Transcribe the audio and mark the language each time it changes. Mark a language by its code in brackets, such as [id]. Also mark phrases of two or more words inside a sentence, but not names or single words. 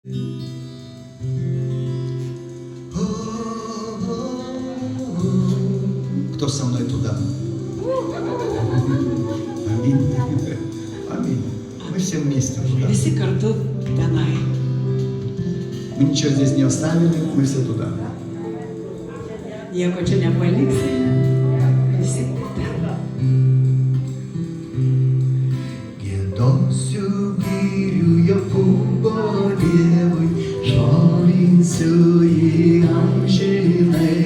[ru] Кто со мной туда? Аминь. Аминь. Мы все вместе туда. [lt] Visi kartu tenai. [ru] Мы ничего здесь не оставили, мы все туда. [lt] Nieko čia nepaliksi. Visi ten. Giedosiu gyrių Jokūbo Dievui, šlovinsiu jį amžinai.